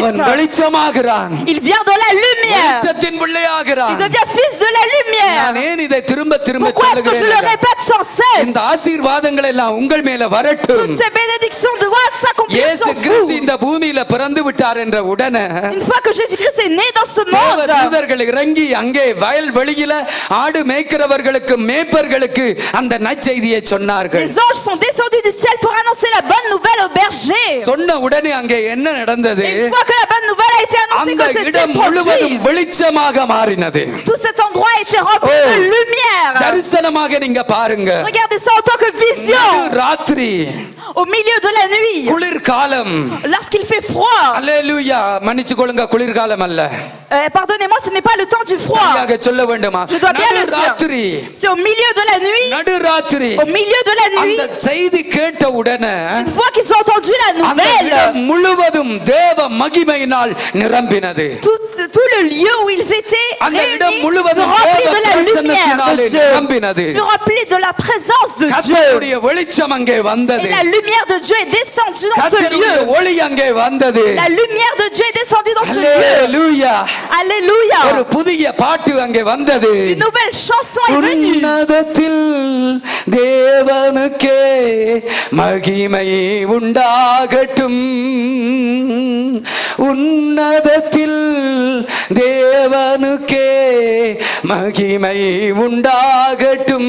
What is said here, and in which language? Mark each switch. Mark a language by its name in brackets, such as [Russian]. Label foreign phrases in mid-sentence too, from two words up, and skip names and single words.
[French] Il vient dans la lumière. Il devient fils de la lumière. Pourquoi est-ce que je le répète sans cesse? Toutes ces bénédictions doivent s'accomplir sur vous. Une fois que Jésus-Christ est né dans ce monde, [Tamil] வெளியில ஆடு மேய்க்கிறவர்களுக்கு மேய்ப்பர்களுக்கு அந்த நற்செய்தியை சொன்னார்கள். [French] Les anges sont descendus du ciel pour annoncer la bonne nouvelle aux bergers. [Tamil] சொன்ன உடனே அங்கே என்ன நடந்தது? [French] Une fois que la bonne nouvelle a été annoncée, [Tamil] அந்த இடம் முழுவதும் வெளிச்சமாக மாறினது. [French] Tout cet endroit a été rempli de lumière. [Tamil] தரிசனமாக நீங்க பாருங்க. [French] Regardez ça en tant que vision. [Tamil] ராத்திரி [French] au milieu de la nuit, [Tamil] குளிர் காலம், [French] lorsqu'il fait froid. [Tamil] அல்லேலூயா. மன்னிச்சுக்கொள்ளுங்க, குளிர் காலம் அல்ல. [French] Pardonnez-moi, ce n'est pas le temps du froid. Je dois bien le dire. C'est au milieu de la nuit. Au milieu de la nuit. Une fois qu'ils ont entendu la nouvelle, tout le lieu où ils étaient réunis fut rempli de la lumière de Dieu, fut rempli de la présence de Dieu. Et la lumière de Dieu est descendue dans ce lieu. La lumière de Dieu est descendue dans ce lieu. Alléluia. Alléluia. Une nouvelle chanson est venue. [Tamil] உன்னதத்தில் தேவனுக்கே மகிமை உண்டாகட்டும். உன்னதத்தில் தேவனுக்கே மகிமை உண்டாகட்டும்.